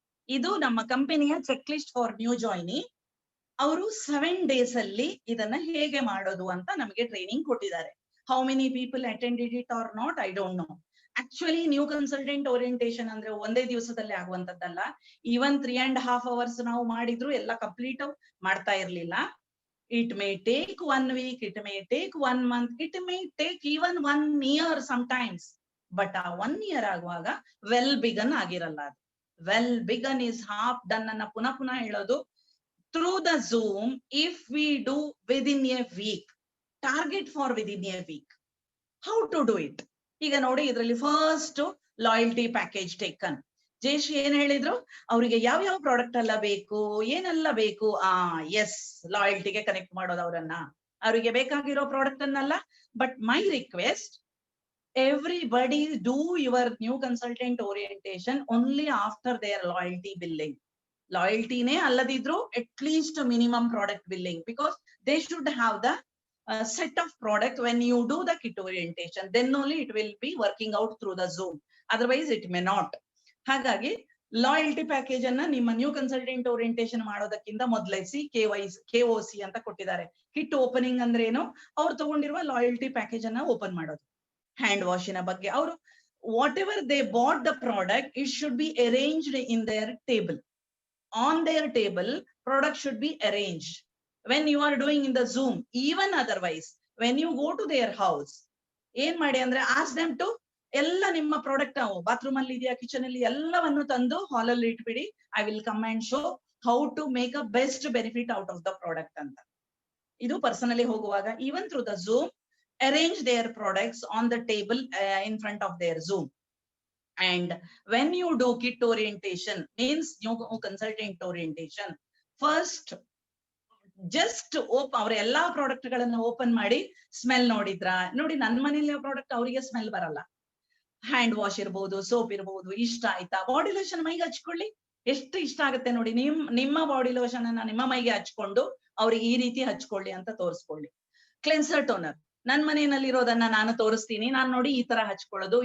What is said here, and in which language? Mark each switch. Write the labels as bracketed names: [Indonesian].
[Kannada] ಇದು ನಮ್ಮ ಕಂಪನಿಯ ಚೆಕ್ ಲಿಸ್ಟ್ ಫಾರ್ ನ್ಯೂ ಜಾಯ್ನಿ. ಅವರು 7 days ಅಲ್ಲಿ ಇದನ್ನ ಹೇಗೆ ಮಾಡೋದು ಅಂತ ನಮಗೆ ಟ್ರೈನಿಂಗ್ ಕೊಟ್ಟಿದ್ದಾರೆ. [English] How many people attended it or not, I don't know. [Kannada] Actually new consultant orientation ಅಂದ್ರೆ ಒಂದೇ ದಿವಸದಲ್ಲಿ ಆಗುವಂತದ್ದಲ್ಲ. ಈವನ್ 3.5 hours ನಾವು ಮಾಡಿದ್ರು ಎಲ್ಲ ಕಂಪ್ಲೀಟ್ ಮಾಡ್ತಾ ಇರ್ಲಿಲ್ಲ. [English] It may take 1 week, it may take 1 month, it may take even 1 year sometimes. [Kannada] But ಆ 1 year ಆಗುವಾಗ ವೆಲ್ ಬಿಗನ್ ಆಗಿರಲ್ಲ. ಅದು [English] well begun is half done [Kannada] ಅನ್ನ ಪುನಃ ಹೇಳೋದು. [English] Through the Zoom, if we do within a week, target for within a week. How to do it? [Kannada] ಈಗ ನೋಡಿ, ಇದರಲ್ಲಿ first loyalty package taken. Jayashree ಏನ್ ಹೇಳಿದ್ರು, ಅವರಿಗೆ ಯಾವ ಪ್ರಾಡಕ್ಟ್ ಎಲ್ಲ ಬೇಕು, ಏನೆಲ್ಲ ಬೇಕು. ಎಸ್, ಲಾಯಲ್ಟಿಗೆ ಕನೆಕ್ಟ್ ಮಾಡೋದು ಅವರನ್ನ. ಅವರಿಗೆ ಬೇಕಾಗಿರೋ ಪ್ರಾಡಕ್ಟ್ ಅನ್ನಲ್ಲ. [English] But my request, everybody do your new consultant orientation only after their loyalty billing. [Kannada] ಲಾಯಲ್ಟಿನೇ ಅಲ್ಲದಿದ್ರು [English] At least minimum product billing, because they should have the set of product when you do the kit orientation. Then only it will be working out through the Zoom. Otherwise it may not. [Kannada] ಹಾಗಾಗಿ loyalty package ಅನ್ನ ನಿಮ್ಮ new consultant orientation ಮಾಡೋದಕ್ಕಿಂತ ಮೊದಲಿಸಿ KOC ಅಂತ ಕೊಟ್ಟಿದ್ದಾರೆ. Kit opening ಅಂದ್ರೆ ಏನು, ಅವ್ರು ತಗೊಂಡಿರುವ loyalty package ಅನ್ನ ಓಪನ್ ಮಾಡೋದು. ಹ್ಯಾಂಡ್ ವಾಶಿನ ಬಗ್ಗೆ ಅವರು [English] Whatever they bought the product, it should be arranged in their table. On their table, product should be arranged. When you are doing in the Zoom, even otherwise, when you go to their house, [Kannada] ಏನ್ ಮಾಡಿ ಅಂದ್ರೆ [English] ask them to [Kannada] ಎಲ್ಲ ನಿಮ್ಮ product bathroom ಅಲ್ಲಿ ಇದೆಯಾ, kitchen ಅಲ್ಲಿ, ಎಲ್ಲವನ್ನು ತಂದು ಹಾಲ್ ಅಲ್ಲಿ ಇಟ್ಬಿಡಿ. [English] I will come and show how to make a best benefit out of the product ಅಂತ. [Kannada] ಇದು ಪರ್ಸನಲಿ ಹೋಗುವಾಗ [English] even through the Zoom, arrange their products on the table in front of their Zoom. And when you do kit orientation, means new consultant orientation, first just [Kannada] ಅವ್ರ ಎಲ್ಲಾ product ಗಳನ್ನ open ಮಾಡಿ smell ನೋಡಿದ್ರ. ನೋಡಿ, ನನ್ನ ಮನೇಲಿ product ಅವರಿಗೆ smell ಬರಲ್ಲ. ಹ್ಯಾಂಡ್ ವಾಶ್ ಇರ್ಬೋದು, ಸೋಪ್ ಇರ್ಬೋದು, ಇಷ್ಟ ಆಯ್ತಾ. ಬಾಡಿ ಲೋಷನ್ ಮೈಗೆ ಹಚ್ಕೊಳ್ಳಿ, ಎಷ್ಟು ಇಷ್ಟ ಆಗುತ್ತೆ ನೋಡಿ. ನಿಮ್ಮ ಬಾಡಿ ಲೋಷನ್ ಅನ್ನ ನಿಮ್ಮ ಮೈಗೆ ಹಚ್ಕೊಂಡು ಅವ್ರಿಗೆ ಈ ರೀತಿ ಹಚ್ಕೊಳ್ಳಿ ಅಂತ ತೋರಿಸ್ಕೊಳ್ಳಿ. ಕ್ಲೆನ್ಸರ್ ಟೋನರ್ ನನ್ ಮನೆಯಲ್ಲಿರೋದನ್ನ ನಾನು ತೋರಿಸ್ತೀನಿ, ನಾನ್ ನೋಡಿ ಈ ತರ ಹಚ್ಕೊಳ್ಳೋದು.